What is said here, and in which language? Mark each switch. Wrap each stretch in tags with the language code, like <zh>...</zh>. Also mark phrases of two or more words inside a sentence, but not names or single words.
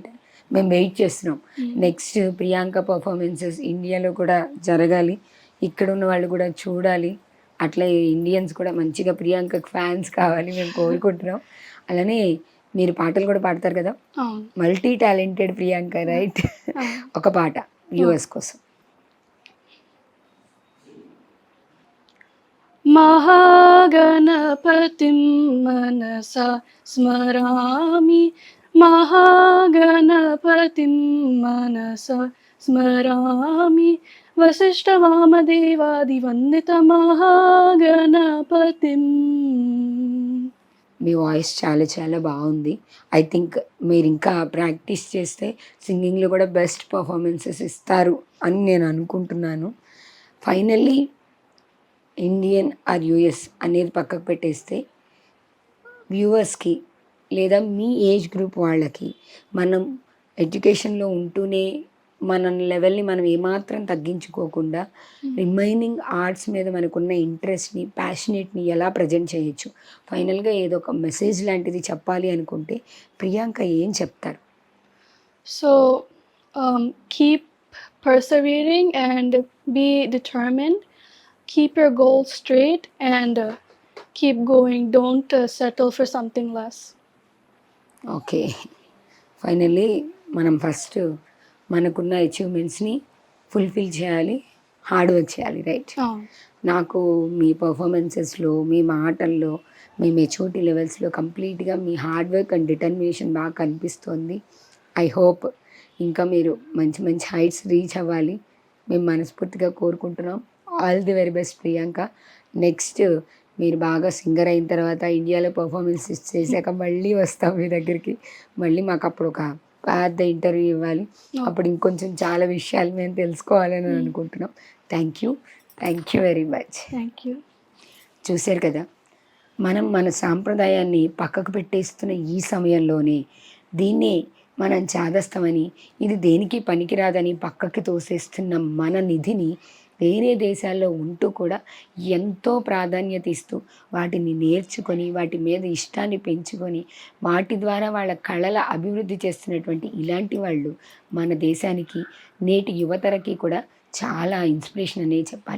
<te>మేము వెయిట్ చేస్తున్నాం నెక్స్ట్ ప్రియాంక పర్ఫార్మెన్సెస్ ఇండియాలో కూడా జరగాలి, ఇక్కడ ఉన్న వాళ్ళు కూడా చూడాలి. అట్లా ఇండియన్స్ కూడా మంచిగా ప్రియాంకకు ఫ్యాన్స్ కావాలి మేము కోరుకుంటున్నాం. అలానే మీరు పాటలు కూడా పాడతారు కదా, అవును.</te> <en>multi talented</en> <te>ప్రియాంక రైట్? ఒక పాట వ్యూవర్స్ కోసం.</te> <sa>महागणपतिं मनसा स्मरामि, महागणपतिं मनसा स्मरामि, वसिष्ठवामदेवादिवन्दितमहागणपतिं.</sa> <te>మీ వాయిస్ చాలా చాలా బాగుంది.</te> <en>I think</en> <te>మీరు ఇంకా ప్రాక్టీస్ చేస్తే సింగింగ్లో కూడా</te> <en>best performances</en> <te>ఇస్తారు అని నేను అనుకుంటున్నాను.</te> <en>Finally Indian or US</en> <te>అనేది పక్కకు పెట్టేస్తే వ్యూవర్స్కి లేదా మీ</te> <en>age group</en> <te>వాళ్ళకి మనం ఎడ్యుకేషన్లో ఉంటూనే మన లెవెల్ని మనం ఏమాత్రం తగ్గించుకోకుండా</te> <en>remaining arts</en> <te>మీద మనకున్న ఇంట్రెస్ట్ని, ప్యాషనేట్ని ఎలా ప్రజెంట్ చేయొచ్చు, ఫైనల్గా ఏదో ఒక మెసేజ్ లాంటిది చెప్పాలి అనుకుంటే ప్రియాంక ఏం చెప్తారు?</te> <en>So keep persevering and be determined. Keep your goals straight and keep going. Don't settle for something less. Okay, finally</en> <te>మనం ఫస్ట్ మనకున్న అచీవ్మెంట్స్ని ఫుల్ఫిల్ చేయాలి,</te> <en>hard work</en> <te>చేయాలి, రైట్? Oh. నాకు మీ పర్ఫార్మెన్సెస్లో, మీ మాటల్లో, మీ మెచ్యూరిటీ లెవెల్స్లో కంప్లీట్గా మీ</te> <en>hard work and determination</en> <te>బాగా కనిపిస్తోంది.</te> <en>I hope</en> <te>ఇంకా మీరు మంచి మంచి హైట్స్ రీచ్ అవ్వాలి మేము మనస్ఫూర్తిగా కోరుకుంటున్నాం.</te> <en>All the very best Priyanka.</en> <te>నెక్స్ట్ మీరు బాగా సింగర్ అయిన తర్వాత ఇండియాలో పర్ఫార్మెన్సెస్ చేశాక మళ్ళీ వస్తాం మీ దగ్గరికి. మళ్ళీ మాకు అప్పుడు ఒక పెద్ద ఇంటర్వ్యూ ఇవ్వాలి. అప్పుడు ఇంకొంచెం చాలా విషయాలు మేము తెలుసుకోవాలని అనుకుంటున్నాం.</te> <en>Thank you very much. Thank you.</en> <te>చూశారు కదా, మనం మన సాంప్రదాయాన్ని పక్కకు పెట్టేస్తున్న ఈ సమయంలోనే దీన్నే మనం చాదస్తామని, ఇది దేనికి పనికిరాదని పక్కకి తోసేస్తున్న మన నిధిని వేరే దేశాల్లో ఉంటూ కూడా ఎంతో ప్రాధాన్యత ఇస్తూ వాటిని నేర్చుకొని వాటి మీద ఇష్టాన్ని పెంచుకొని వాటి ద్వారా వాళ్ళ కళల అభివృద్ధి చేస్తున్నటువంటి ఇలాంటి వాళ్ళు మన దేశానికి నేటి యువతరకి కూడా చాలా ఇన్స్పిరేషన్ అనే చెప్పాలి.</te>